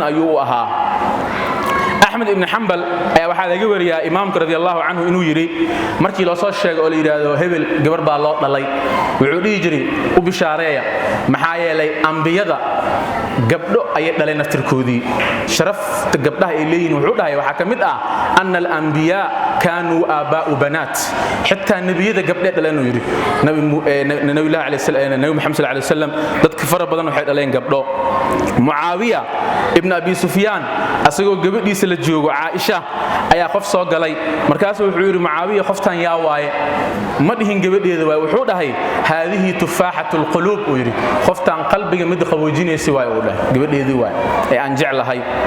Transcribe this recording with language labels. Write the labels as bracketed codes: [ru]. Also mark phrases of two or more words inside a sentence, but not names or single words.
[so] ayuu u ahaa Ahmad ibn Hanbal ayaa waxa laga wariyaa imaamka [ar] رضي الله عنه [so] inuu yiri markii loo soo sheegay oo la yiraahdo hebel gabar baa loo dhalay wuxuu dhigi jiray u bishaareeya maxaa yeelay anbiyada gabdho ay dhaleen naftirkoodii sharafta gabdhaha ay leeyihiin wuxuu dhahay waxa kamid ah anna [ar] الأنبياء كانوا آباء بنات [so] hatta nabiyada gabdhe dhaleen yiri nabi Muhammad [ar] صلى الله عليه وسلم [so] dadka fara badan waxay dhaleen gabdho Muawiya ibn Abi Sufyan asagoo gabadhiisa la joogo Aisha ayaa qof soo galay markaas wuxuu yiri Muawiya qoftan yaa waaye ma dhihin gabadheeda waay wuxuu dhahay [ar] هذه تفاحة القلوب [so] oo yiri qoftan qalbiga mid qaboojinaysa waay oo dhahay gabadheedii waay ee aan jeclahay